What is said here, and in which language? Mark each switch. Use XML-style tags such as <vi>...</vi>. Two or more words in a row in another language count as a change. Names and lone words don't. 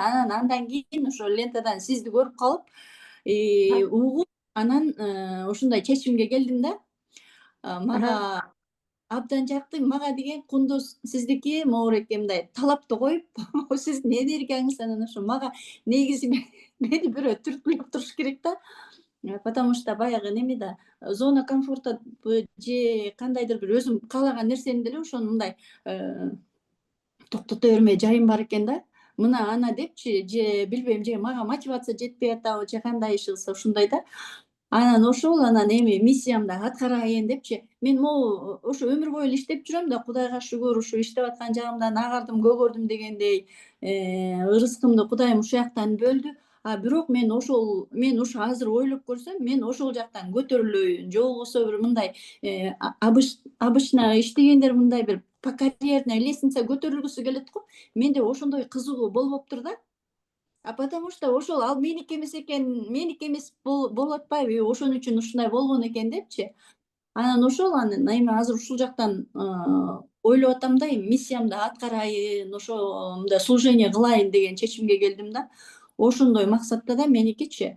<ky>Андан кийин ошо лентадан сизди көрүп калып, угуп, анан ушундай чечимге келдим да. Мага абдан жакты. Мага деген кундуз сиздики, моорээк мындай талапты коюп, сиздин энергияңыз, анан ошо мага негизи мени бирөө түрткүлөп туруш керек да.</ky> <ru>Потому что</ru> <ky>баягы неме да,</ky> <ru>зона комфорта</ru> <ky>же кандайдыр бир өзүм каалаган нерсени деле ошону мындай токтото бермей жайым бар экен да. Мына ана депчи, же билбейм, же мага мотивация жетпей атабы, же кандай иш кылса ушундай да. Анан ошол эми миссиямды аткарайын депчи. Мен могу ошо өмүр бою эле иштеп жүрөм да, Кудайга шүгүр, ушу иштеп аткан жагымдан агардым, көгөрдүм дегендей. Ырыскымды Кудайым ушул жактан бөлдү. Бирок мен ушу азыр ойлоп көрсөм, мен ошол жактан көтөрүлөйүн, же болбосо бир мындай обычно иштегендер мындай бир</ky> <ru>по карьерной лестнице</ru> <ky>көтөрүлгүсү келет го. Менде ошондой кызыгуу болбоптур да.</ky> <ru>Потому что</ru> <ky>ошол ал меники эмес экен, меники эмес болуп атпайбы, ошон үчүн ушундай болгон экен депчи. Анан эми азыр ушул жактан ойлоп атам да, миссиямды аткарайын, ошо мындай служение кылайын деген чечимге келдим да. Ошондой максатта да меникичи.</ky>